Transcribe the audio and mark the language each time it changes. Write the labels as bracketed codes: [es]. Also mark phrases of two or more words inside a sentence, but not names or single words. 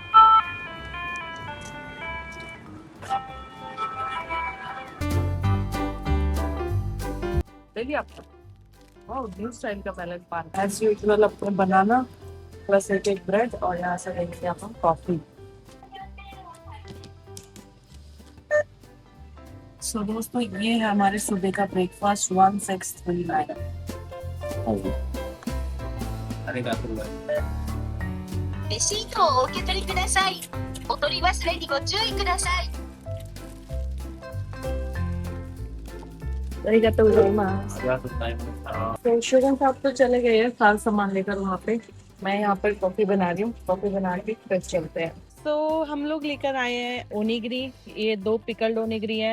[hi] देखिए आपका न्यू स्टाइल का पैलेट पान एज यूजुअल, अपने बनाना प्लस एक ब्रेड, और यहाँ से लेंगे आप कॉफी। सो दोस्तों ये है हमारे सुबह का ब्रेकफास्ट 1639। अरे क्या कर रहा है? [ja] レシートをお受け取りください。お取り忘れにご注意ください。 [hi] तो शुगन साहब तो चले गए हैं सारा सामान लेकर वहाँ पे। मैं यहाँ पर कॉफी बना रही हूँ, कॉफी बना के फिर चलते हैं। तो हम लोग लेकर आए हैं ओनिगिरी। ये 2 पिकल्ड ओनिगिरी हैं।